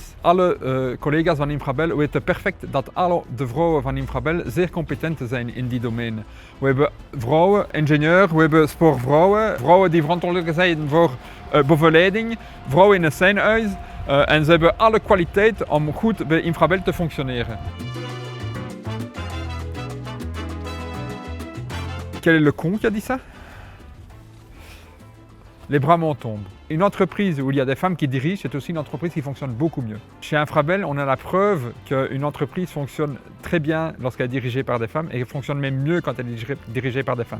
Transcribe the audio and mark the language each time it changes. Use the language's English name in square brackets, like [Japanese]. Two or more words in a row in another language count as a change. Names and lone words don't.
[Dutch] Alle collega's van Infrabel weten perfect dat alle de vrouwen van Infrabel zeer competent zijn in die domeinen. We hebben vrouwen, ingenieurs, we hebben sportvrouwen, vrouwen die verantwoordelijk zijn voor begeleiding, vrouwen in een scènehuis en ze hebben alle kwaliteit om goed bij Infrabel te functioneren. [French] Quel est le con qui a dit ça? Les bras m'en tombent. Une entreprise où il y a des femmes qui dirigent, c'est aussi une entreprise qui fonctionne beaucoup mieux. Chez Infrabel, on a la preuve qu'une entreprise fonctionne très bien lorsqu'elle est dirigée par des femmes et fonctionne même mieux quand elle est dirigée par des femmes.